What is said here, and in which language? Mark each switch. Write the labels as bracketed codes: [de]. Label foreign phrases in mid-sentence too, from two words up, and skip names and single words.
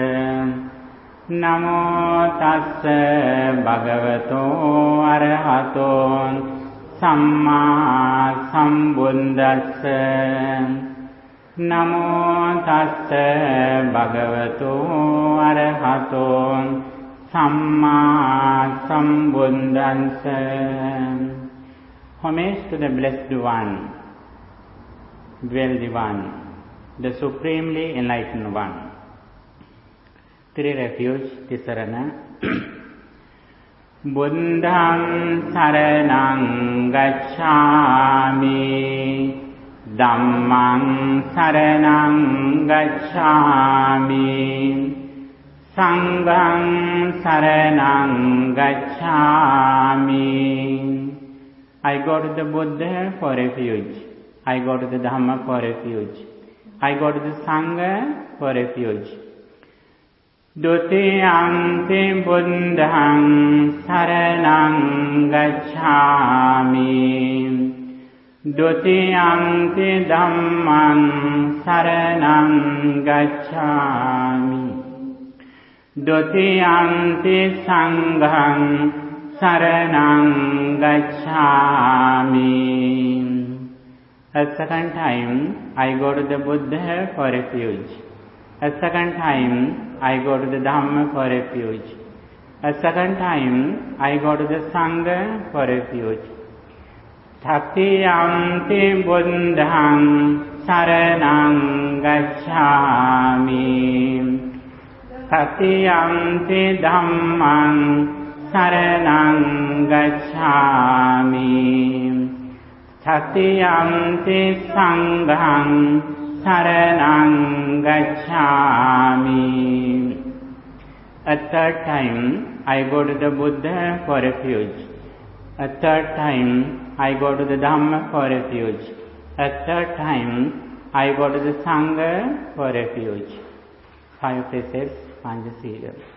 [pi] Namo tassa bhagavato arahato samma sambuddhassa. Namo tassa bhagavato arahato samma sambuddhassa. [en] Homage to the Blessed One, Wealthy One, the Supremely Enlightened One. Three refuge, Tisarana. [pi] Buddham saranang gacchami, Dhammam saranang gacchami, Sangham saranang gacchami. [en] I go to the Buddha for refuge. I go to the Dhamma for refuge. I go to the Sangha for refuge. [pi] Dutiyanti buddhang saranang gacchami, Dutiyanti dhammang saranang gacchami, Dutiyanti sanghang saranang gacchami. [en] A second time I go to the Buddha for refuge. A second time I go to the Dhamma for refuge. A second time I go to the Sangha for refuge. [pi] Thatiyanti buddhang saranang gacchami, Thatiyanti dhammang saranang gacchami, Thatiyanti sanghang saranang gacchami. [en] A third time I go to the Buddha for refuge. A third time I go to the Dhamma for refuge. A third time I go to the Sangha for refuge. 5 precepts, Panchasila.